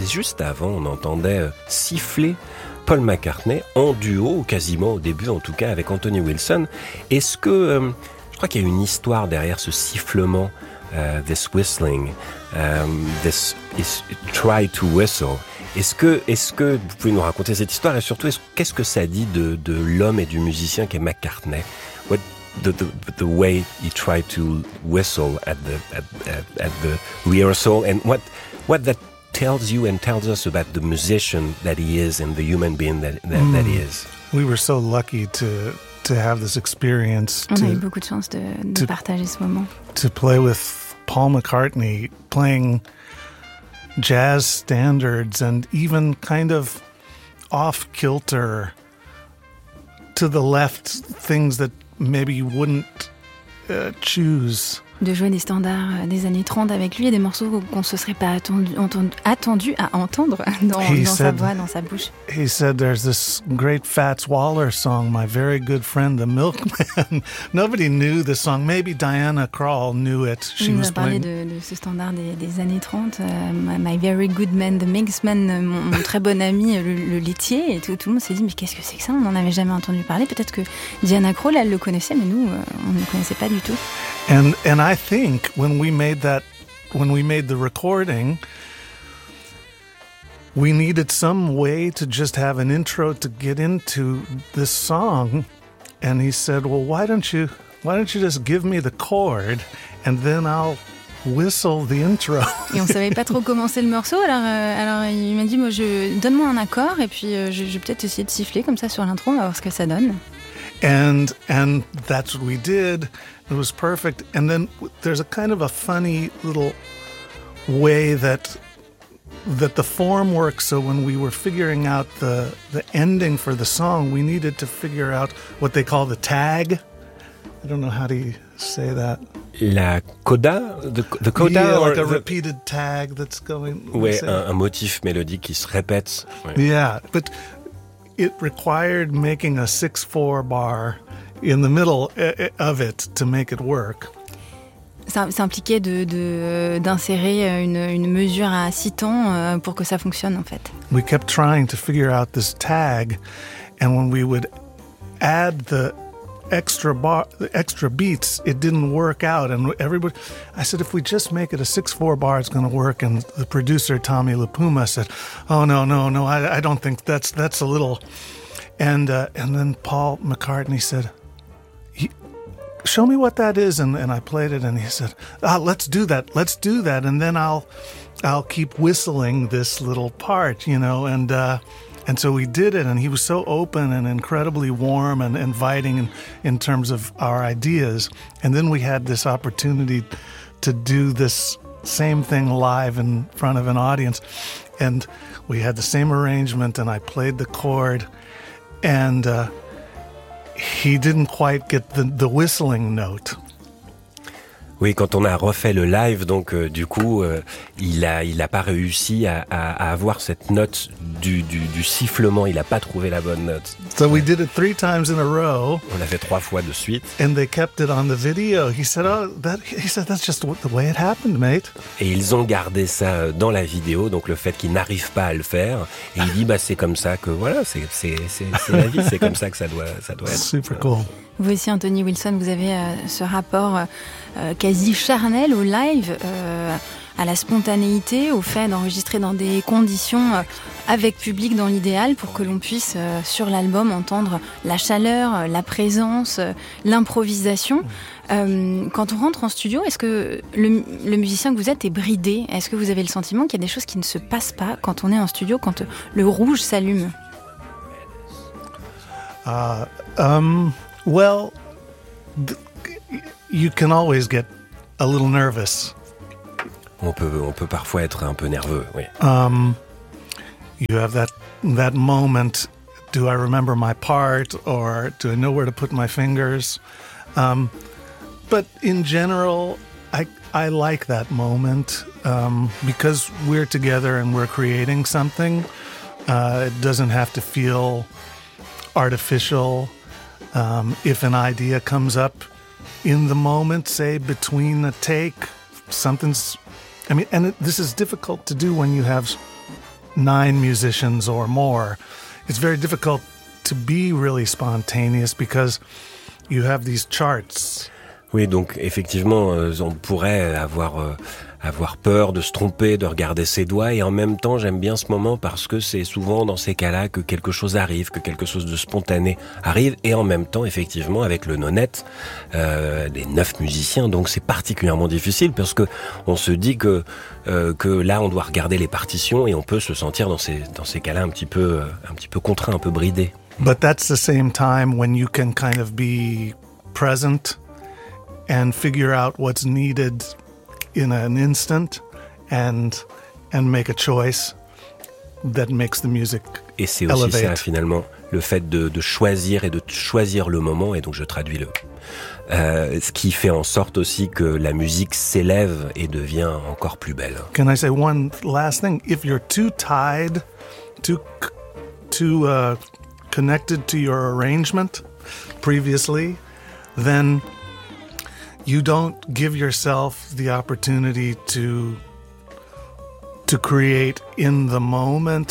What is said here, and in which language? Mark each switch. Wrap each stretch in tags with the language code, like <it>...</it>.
<fr>Et juste avant, on entendait siffler Paul McCartney en duo, quasiment au début en tout cas, avec Anthony Wilson. Est-ce que, je crois qu'il y a une histoire derrière ce sifflement,</fr> <en>this whistling, this is try to whistle.</en> <fr>Est-ce que vous pouvez nous raconter cette histoire et surtout qu'est-ce que ça dit de l'homme et du musicien qui est McCartney?</fr> <en>What the way he tried to whistle at the rehearsal and what that tells you and tells us about the musician that he is and the human being that he is. We were so lucky to have this experience. On a eu beaucoup de chance de partager ce moment. To play with Paul McCartney playing jazz standards and even kind of off kilter to the left things that maybe you wouldn't choose. De jouer des standards des années 30 avec lui et des morceaux qu'on se serait pas attendu à entendre dans sa voix, dans sa bouche. He said there's this great Fats Waller song, my very good friend the milkman. Nobody knew the song. Maybe Diana Krall knew it. She was playing.</en> <fr>Il a parlé de ce standard des années 30,</fr> <en>my very good man the milkman,</en> <fr>mon très bon ami le laitier, et tout le monde s'est dit mais qu'est-ce que c'est que ça, on n'en avait jamais entendu parler. Peut-être que Diana Krall elle le connaissait, mais nous on ne connaissait pas du tout.</fr> <en>And I think when we made the recording, we needed some way to just have an intro to get into this song. And he said, "Well, why don't you just give me the chord, and then I'll whistle the intro."</en> <fr>Et on savait pas trop commencer le morceau. Alors il m'a dit, donne-moi un accord, et puis je vais peut-être essayer de siffler comme ça sur l'intro. On va voir ce que ça donne.</fr> <en>And that's what we did. It was perfect. And then there's a kind of a funny little way that the form works. So when we were figuring out the ending for the song, we needed to figure out what they call the tag. I don't know how to say that.</en> <fr>La coda, the coda,</fr> <en>yeah, like a repeated tag that's going.</en> <fr>Oui, un motif mélodique qui se répète. Ouais.</fr> <en>Yeah, but it required making a 6-4 bar in the middle of it to make it work.</en> <fr>Ça impliquait d'insérer une mesure à 6 temps pour que ça fonctionne, en fait.</fr> <en>We kept trying to figure out this tag, and when we would add the extra bar, the extra beats, it didn't work out. And everybody, I said, if we just make it a 6-4 bar, it's going to work. And the producer Tommy LaPuma said, "Oh no, I don't think that's a little." And then Paul McCartney said, "Show me what that is." And I played it, and he said, "Ah, let's do that, and then I'll keep whistling this little part, you know." And so we did it, and he was so open and incredibly warm and inviting in terms of our ideas. And then we had this opportunity to do this same thing live in front of an audience. And we had the same arrangement, and I played the chord. And he didn't quite get the whistling note.</en> <fr>Oui, quand on a refait le live, donc du coup, il a pas réussi à avoir cette note du sifflement. Il a pas trouvé la bonne note.</fr> <en>So we did it 3 times in a row.</en> <fr>On l'a fait 3 fois de suite.</fr> <en>And they kept it on the video. He said, "Oh, he said that's just the way it happened, mate."</en> <fr>Et ils ont gardé ça dans la vidéo, donc le fait qu'il n'arrive pas à le faire. Et il dit, bah c'est comme ça que voilà, c'est la vie, c'est comme ça que ça doit être.</fr> <en>Super cool.</en> <fr>Vous aussi, Anthony Wilson, vous avez ce rapport quasi charnel au live, à la spontanéité, au fait d'enregistrer dans des conditions avec public dans l'idéal pour que l'on puisse, sur l'album, entendre la chaleur, la présence, l'improvisation. Quand on rentre en studio, est-ce que le musicien que vous êtes est bridé? Est-ce que vous avez le sentiment qu'il y a des choses qui ne se passent pas quand on est en studio, quand le rouge s'allume?</fr> <en>Well, you can always get a little nervous.</en> <fr>On peut parfois être un peu nerveux, oui.</fr> <en>You have that moment, do I remember my part or do I know where to put my fingers? But in general, I like that moment because we're together and we're creating something. It doesn't have to feel artificial. If an idea comes up in the moment, say between a take, something's, I mean, and this is difficult to do when you have 9 musicians or more. It's very difficult to be really spontaneous because you have these charts.</en> <fr>Oui, donc effectivement, on pourrait avoir peur de se tromper, de regarder ses doigts. Et en même temps, j'aime bien ce moment parce que c'est souvent dans ces cas-là que quelque chose arrive, que quelque chose de spontané arrive. Et en même temps, effectivement, avec le nonet, les 9 musiciens, donc c'est particulièrement difficile parce que on se dit que là, on doit regarder les partitions et on peut se sentir dans ces cas-là un petit peu contraint, un peu bridé.</fr> <en>But that's the same time when you can kind of be present and figure out what's needed in an instant and make a choice that makes the music</en> <fr>elevate. Et c'est aussi</fr> <en>elevate.</en> <fr>Ça, finalement, le fait de choisir et de choisir le moment, et donc je traduis le... ce qui fait en sorte aussi que la musique s'élève et devient encore plus belle.</fr> <en>Can I say one last thing? If you're too tied, too connected to your arrangement previously, then... You don't give yourself the opportunity to create in the moment.</en>